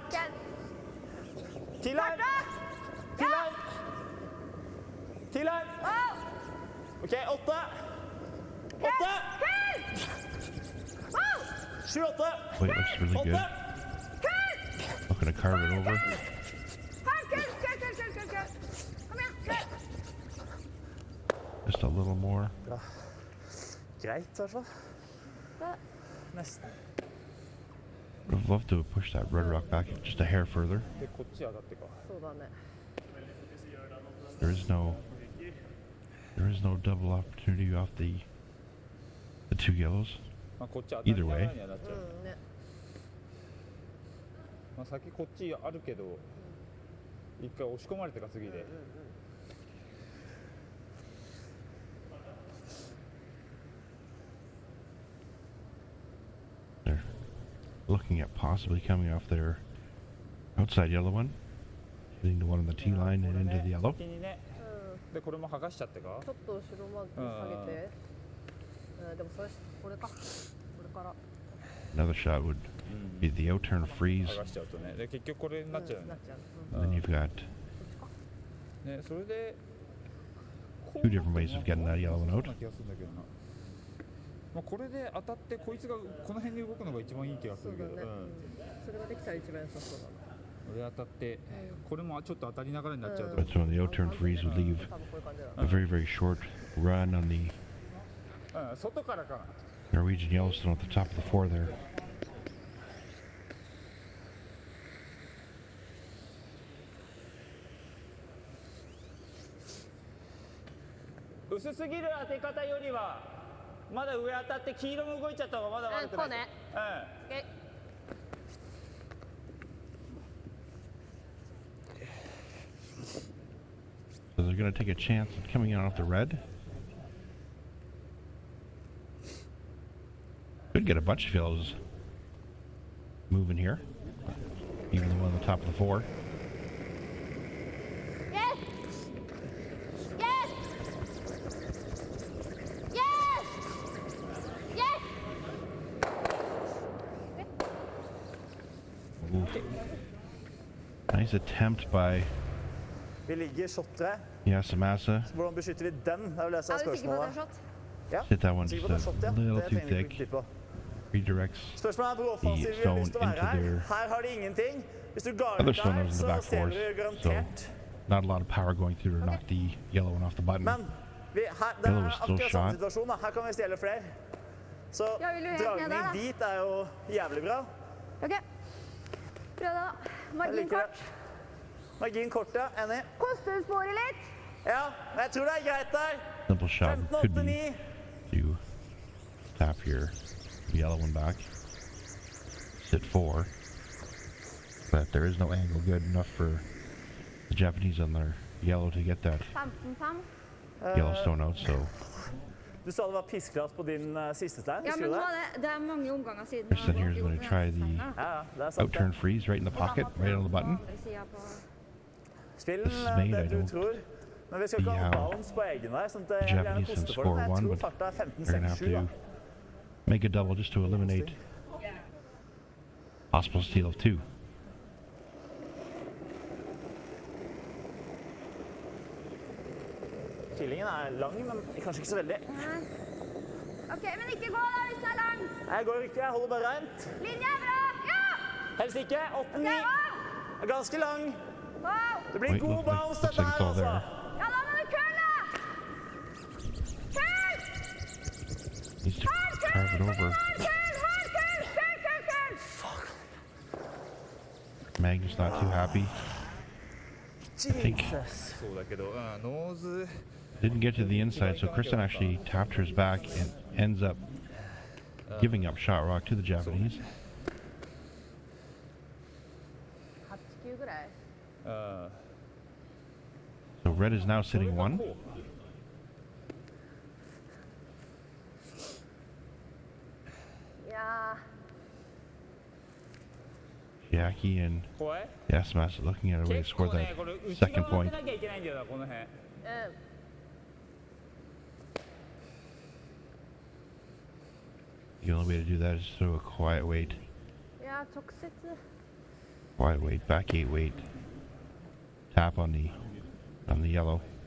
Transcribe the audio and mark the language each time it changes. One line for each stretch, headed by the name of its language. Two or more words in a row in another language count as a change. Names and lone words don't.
Norwegian: Den. Til her. Til her. Til her.
English: Wow!
Norwegian: Ok, 8. 8. Køl!
English: Wow!
Norwegian: 7, 8.
English: Weight looks really
Norwegian: 8.
English: good.
Norwegian: Køl!
English: Looking to carve it over.
Norwegian: Hard køl, køl, køl, køl, køl, køl. Kom igjen, køl.
English: Just a little more.
Norwegian: Greit, i hvert fall. Da. Nesten.
English: Would have loved to have pushed that red rock back just a hair further.
Japanese: でこっち上がってか。そうだね。
English: There is no double opportunity off the two yellows.
Japanese: まあこっち当たり
English: Either
Japanese: なが
English: way.
Japanese: らにはなっちゃう。うんね。まあ先こっちあるけど、一回押し込まれてから次で。
English: They're looking at possibly coming off their outside yellow one, hitting the one on the T line and into the yellow.
Japanese: 先にね。うん。でこれも剥がしちゃってか。ちょっと後ろまで下げて。でもそれこれか。これから。
English: Another shot would be the out turn freeze.
Japanese: 剥がしちゃうとね。で結局これになっちゃうよねなっ。ちゃう。
English: And then you've got
Japanese: ねそれで。
English: two different ways of getting that yellow one
Japanese: そう
English: out.
Japanese: な気がするんだけどな。まあこれで当たってこいつがこの辺で動くのが一番いい気がすそうだね。るけど。それができたら一番良さそうだな。上当たってこれもちょっと当たりながらになっちゃうと
English: But so the out-turn freeze would leave
Japanese: 多分こういう感じだ
English: a very, very short run on the
Japanese: 外からかな
English: Norwegian Yellowstone at the top of the four there.
Japanese: 薄すぎる当て方よりはまだ上当たって黄色も動いちゃった方がまだ悪くない、こうねうん OK
English: So they're going to take a chance at coming in off the red. Could get a bunch of fields moving here. Even the one on the top of the four. Yes! Yes! Yes! Yes! Ooh. Nice attempt by
Norwegian: Vi ligger shot 3.
English: Yasamasa.
Norwegian: Hvordan beskytter vi den? Det er vel det som er Er du sikker på at det er spørsmålet. shot? Ja,
English: Hit that one
Norwegian: sikker
English: just
Norwegian: på at det
English: a
Norwegian: er shot, ja.
English: little
Norwegian: Det
English: too
Norwegian: trenger vi ikke
English: thick.
Norwegian: bruke tid på.
English: Redirects
Norwegian: Spørsmålet er hvor offensiv vi har lyst til å
English: stone
Norwegian: være
English: into
Norwegian: her.
English: their
Norwegian: Her har de ingenting. Hvis du ga
English: other
Norwegian: ut
English: stone
Norwegian: der,
English: nose in the
Norwegian: så
English: back
Norwegian: ser
English: force.
Norwegian: du
English: So
Norwegian: garantert.
English: not a lot of power going through to knock the yellow one off the button.
Norwegian: Men det
English: Yellow
Norwegian: er
English: is still
Norwegian: akkurat samme
English: shot.
Norwegian: situasjon. Da. Her kan vi stjele flere. Så Ja, vil du helt ned der, dragning da? dit er jo jævlig bra. OK. Prøv det, da. Jeg Margin liker kort. det. Margin kort, ja. Enig. Koster sporet litt. Ja, men jeg tror det er greit der.
English: Simple shot could be
Norwegian: 15-8-9.
English: to tap your yellow one back. Sit four. But there is no angle good enough for the Japanese on their yellow to get that
Norwegian: 15-5.
English: Yellowstone out, so
Norwegian: Du sa det var pisklass på din siste stein, Ja, husker men du nå det? er det er mange omganger siden.
English: Kristen here is going to try the
Norwegian: Ja, det er sant.
English: out-turn freeze right in the pocket, right on the button.
Norwegian: Spill
English: This is made,
Norwegian: det
English: I
Norwegian: du
English: don't
Norwegian: tror. Men vi skal ikke
English: see
Norwegian: ha
English: how
Norwegian: bounce på egen der, sånn at
English: The
Norwegian: jeg gjerne
English: Japanese can
Norwegian: koster for den.
English: score
Norwegian: Jeg
English: one,
Norwegian: tror
English: but
Norwegian: farta er
English: they're going to have
Norwegian: 15-6-7 da.
English: to make a double just to eliminate possible steal of two.
Norwegian: Killingen er lang, men kanskje ikke så veldig. OK, men ikke gå da hvis det er lang. Jeg går ikke, jeg holder bare rent. Linje er bra. Ja! Helst ikke. 8-9. Er ganske lang.
English: Wow!
Norwegian: Det blir
English: Wait,
Norwegian: god
English: looks
Norwegian: bounce
English: like
Norwegian: dette
English: it's
Norwegian: her,
English: all
Norwegian: altså.
English: there.
Norwegian: Ja, da må du køle! Køl!
English: Needs to carve it over. Magnus not too happy. I think Jesus.
Japanese: そうだけど、ノーズ
English: didn't get to the inside, so Kristen actually tapped hers back and ends up giving up shot rock to the Japanese.
Japanese: 8、9ぐらい。
English: So red is now sitting one.
Japanese: Ja
English: Chiaki and
Japanese: 怖い
English: Yasmas looking at a way to
Japanese: 結
English: score
Japanese: 構ね
English: that
Japanese: これ内
English: second
Japanese: 側を当
English: point.
Japanese: てなきゃいけないんだよなこの辺
English: The only way to do that is through a quiet weight.
Japanese: いや直接
English: Quiet weight, back eight weight. Tap on the yellow.